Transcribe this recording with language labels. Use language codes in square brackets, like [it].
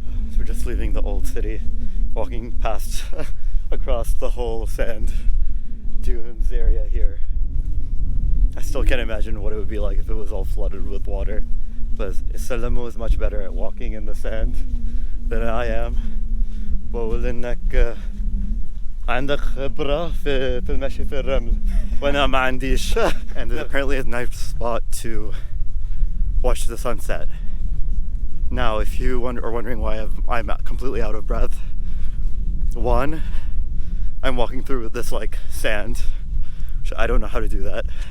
[en] So we're just leaving the old city, walking past across the whole sand dunes area here. I still can't imagine what it would be like if it was all flooded with water. But Salamu is much better at walking in the sand than I am. [ar] بقول إنك عندك خبرة في المشي في الرمل وأنا ما عنديش. [en] And there's apparently a nice spot to watch the sunset. Now, if you are wondering why I'm completely out of breath, one, I'm walking through this like sand, which I don't know how to do that.